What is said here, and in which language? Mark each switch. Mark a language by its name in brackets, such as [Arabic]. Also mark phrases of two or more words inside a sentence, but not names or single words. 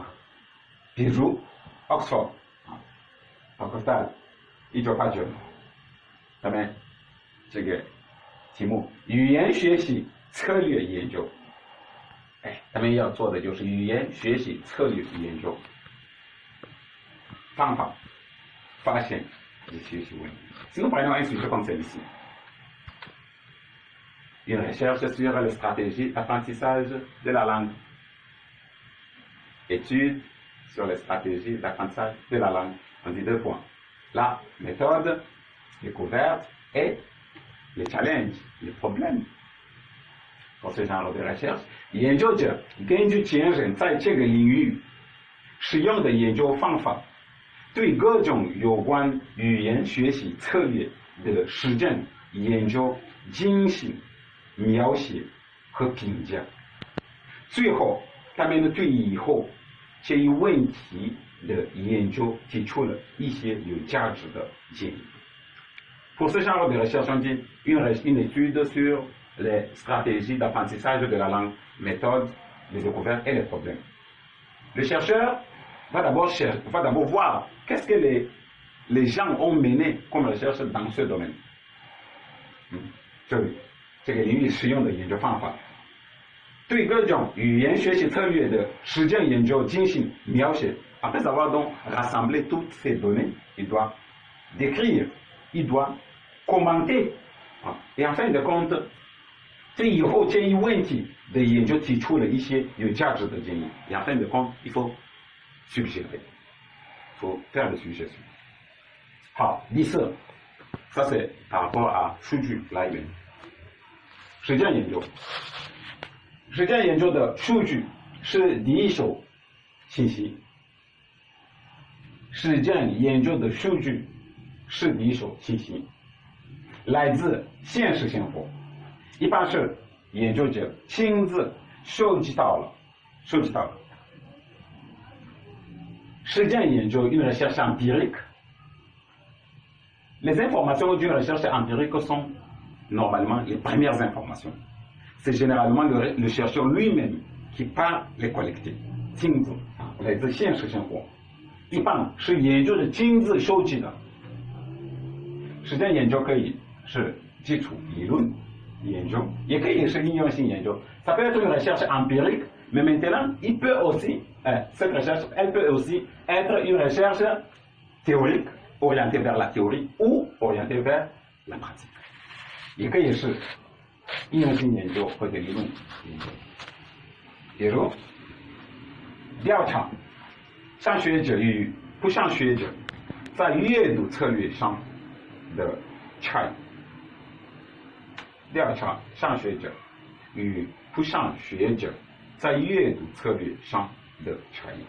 [Chinese] 比如 Oxford 1989，咱们这个题目语言学习策略研究。咱们要做的就是语言学习策略研究，方法、发现及学习问题。 [French] Si nous prenons un sujet comme celui-ci, une recherche sur les stratégies d'apprentissage de la langue, étude sur les stratégies d'apprentissage de la langue, on dit 2 points. La méthode découverte et les challenges, les problèmes. Pour ce genre de recherche， [Chinese] 研究者根据前人在这个领域使用的研究方法，对各种有关语言学习策略的实证研究进行描写和评价。最后，他们对以后这一问题的研究提出了一些有价值的建议。 [French] Pour ce genre de recherche, on dit une étude sur les stratégies d'apprentissage de la langue, méthodes, les découvertes et les problèmes. Le chercheur va d'abord voir qu'est-ce que les gens ont mené comme recherche dans ce domaine. [Chinese] 这个领域使用的研究方法，对各种语言学习策略的实证研究进行描写。 [French] Après avoir donc rassemblé toutes ces données, il doit décrire, il doit commenter, et en fin de compte, [Chinese] 对以后这一问题的研究提出了一些有价值的建议。 [French] Et en fin de compte, il faut suggérer, il faut faire des suggestions. [Chinese] 好，第四， [French] ça c'est par rapport à [Chinese] 数据来源。实践研究，实践研究的数据是第一手信息。实践研究的数据是第一手信息，来自现实生活。一般是研究者亲自收集到了。实践研究 [French] une recherche empirique. Les informations d'une recherche empirique sont normalement les premières informations. C'est généralement le chercheur lui-même qui part les collecter. [Chinese] 亲自来自现实生活，一般是研究者亲自收集的。实践研究可以是基础理论研究，也可以是应用性研究。 [French] Ça peut être une recherche empirique, mais maintenant, il peut aussi, cette recherche, elle peut aussi être une recherche théorique, orientée vers la théorie ou orientée vers la pratique. [Chinese] 也可以是应用性研究或者理论研究。比如，调查上学者与不上学者在阅读策略上的差异。调查上学者与不上学者在阅读策略上的差异。